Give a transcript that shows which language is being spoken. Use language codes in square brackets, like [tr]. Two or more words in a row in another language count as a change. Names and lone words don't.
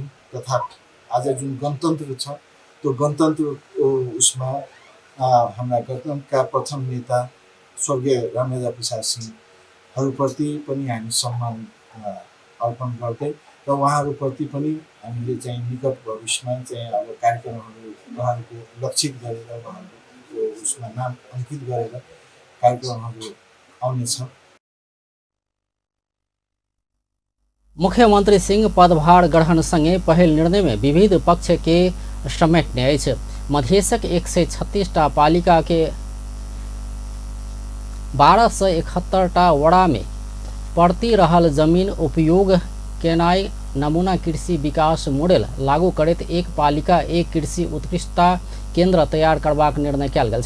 [ne] तथा आज जुन गणतन्त्र छ त्यो गणतन्त्रको उसमा हाम्रा गणतन्त्रका प्रथम नेता स्वर्गीय रामराजा प्रसाद सिंहहरूप्रति पनि हामी सम्मान अर्पण गर्दै र उहाँहरूप्रति पनि हामीले चाहिँ निकट भविष्यमा चाहिँ अब कार्यक्रमहरू उहाँहरूको लक्षित गरेर उहाँहरूको उसमा नाम अंकित गरेर कार्यक्रमहरू आउनेछ। [mai] मुख्यमंत्री सिंह पदभार ग्रहण संगे पहिल निर्णय में विविध पक्ष के समेटने अछि। मधेशक 136 टा पालिका के 1271 टा वड़ा में पड़ती रहल जमीन उपयोग केनाई नमूना कृषि विकास मॉडल लागू करैत एक पालिका एक कृषि उत्कृष्टता केंद्र तैयार करबाक निर्णय कयल गेल छै।